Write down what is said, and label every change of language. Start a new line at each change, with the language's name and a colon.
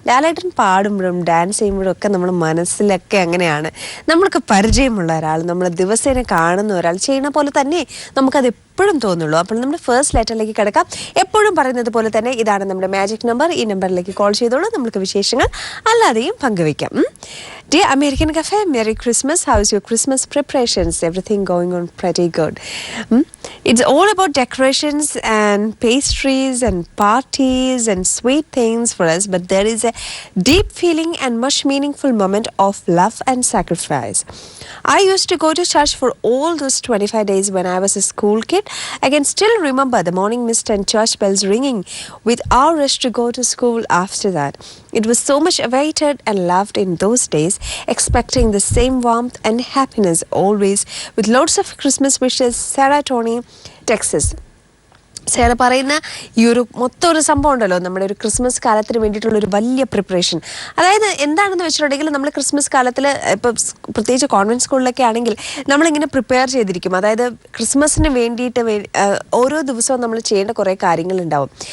Malayalam: ലാലേട്ടൻ പാടുമ്പോഴും dance ചെയ്യുമ്പോഴും ഒക്കെ നമ്മൾ മനസ്സിലൊക്കെ അങ്ങനെയാണ്. നമ്മൾക്ക് പരിചയമുള്ള ഒരാൾ, നമ്മൾ ദിവസേന കാണുന്ന ഒരാൾ ചെയ്യുന്ന പോലെ തന്നെ നമുക്കത് എപ്പോഴും തോന്നുള്ളൂ. അപ്പോൾ നമ്മുടെ ഫസ്റ്റ് ലെറ്ററിലേക്ക് കിടക്കാം. എപ്പോഴും പറയുന്നത് പോലെ തന്നെ ഇതാണ് നമ്മുടെ മാജിക് നമ്പർ. ഈ നമ്പറിലേക്ക് കോൾ ചെയ്തോളൂ. നമുക്ക് വിശേഷങ്ങൾ അല്ലാതെയും പങ്കുവയ്ക്കാം.
English: Dear American Cafe, Merry Christmas. How's your Christmas preparations? Everything going on pretty good. It's all about decorations and pastries and parties and sweet things for us, but there is a deep feeling and much meaningful moment of love and sacrifice. I used to go to church for all those 25 days when I was a school kid. I can still remember the morning mist and church bells ringing with our rush to go to school after that. It was so much awaited and loved in those days, expecting the same warmth and happiness always. With lots of Christmas wishes, Sarah Tony, Texas.
Malayalam: Sera പറയുന്ന ഈ ഒരു മൊത്തം ഒരു സംഭവം ഉണ്ടല്ലോ, നമ്മുടെ ഒരു Christmas കാലത്തിന് വേണ്ടിയിട്ടുള്ളൊരു വലിയ പ്രിപ്പറേഷൻ. അതായത് എന്താണെന്ന് വെച്ചിട്ടുണ്ടെങ്കിൽ നമ്മൾ ക്രിസ്മസ് കാലത്തിൽ ഇപ്പോൾ പ്രത്യേകിച്ച് കോൺവെൻറ്റ് സ്കൂളിലൊക്കെ ആണെങ്കിൽ നമ്മളിങ്ങനെ പ്രിപ്പയർ ചെയ്തിരിക്കും. അതായത് ക്രിസ്മസിന് വേണ്ടിയിട്ട് ഓരോ ദിവസവും നമ്മൾ ചെയ്യേണ്ട കുറേ കാര്യങ്ങളുണ്ടാവും.